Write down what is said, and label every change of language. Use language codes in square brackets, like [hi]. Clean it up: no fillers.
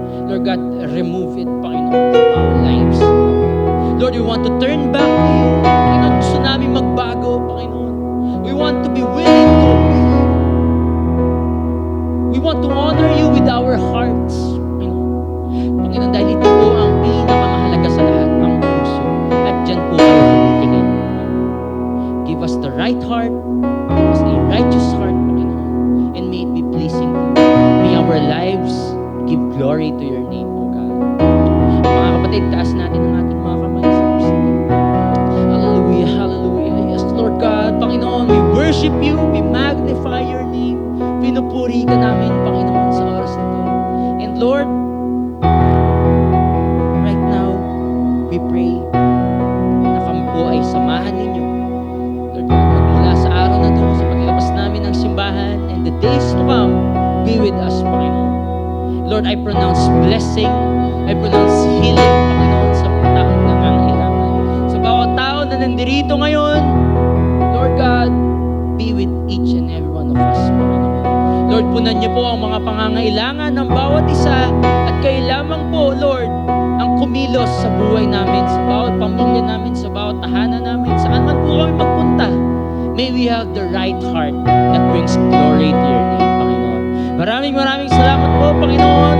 [en] Lord God, remove it, Panginoon, from our lives. Lord, we want to turn back to you. Panginoon, [tl] gusto namin magbago, [en] Panginoon. We want to be willing to obey you. We want to honor you with our hearts, Panginoon. [tl] Panginoon, dahil ito po ang pinakamahalaga sa lahat, ang puso. At dyan po kayo tumitingin. [en] Give us the right heart. Give us a righteous heart, Panginoon. And may it be pleasing to you. May our lives give glory to your name, O God. [tl] Mga kapatid, taas natin ang ating mga kamay sa Kristo. [en] Hallelujah, hallelujah. Yes, Lord God, Panginoon, we worship you, we magnify your name. [tl] Pinupuri ka namin, Panginoon, sa oras na ito. [en] And Lord, right now, we pray [tl] na kami po ay samahan ninyo. Lord God, magmula sa araw na ito, sa paglabas namin ng simbahan, [en] and the days to come, be with us, [tl] Panginoon. [en] Lord, I pronounce blessing, I pronounce healing, Panginoon, [tl] sa mga taong nangangailangan. Sa bawat tao na nandirito ngayon, [en] Lord God, be with each and every one of us, Panginoon. [tl] Lord, punan niyo po ang mga pangangailangan ng bawat isa at kayo lamang po, Lord, ang kumilos sa buhay namin, sa bawat pamilya namin, sa bawat tahanan namin, saan man po kami magpunta. [en] May we have the right heart that brings glory to your name, Panginoon. [tl] Maraming salamat po, [en] Panginoon.